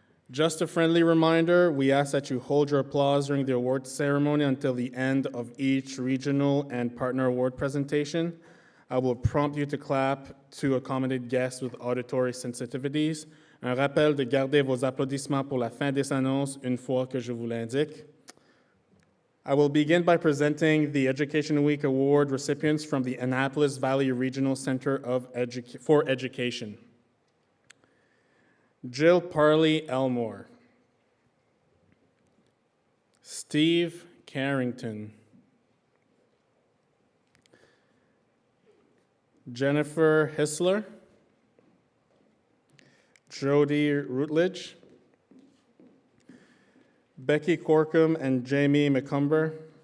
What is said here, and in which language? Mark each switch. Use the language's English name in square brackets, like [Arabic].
[English] Just a friendly reminder, we ask that you hold your applause during the award ceremony until the end of each regional and partner award presentation. I will prompt you to clap to accommodate guests with auditory sensitivities. [French] Un rappel de garder vos applaudissements pour la fin des annonces une fois que je vous l'indique. [English] I will begin by presenting the Education Week Award recipients from the Annapolis Valley Regional Center for Education. Jill Parley Elmore, Steve Carrington, Jennifer Hissler, Jody Rutledge, Becky Corkum and Jamie McCumber,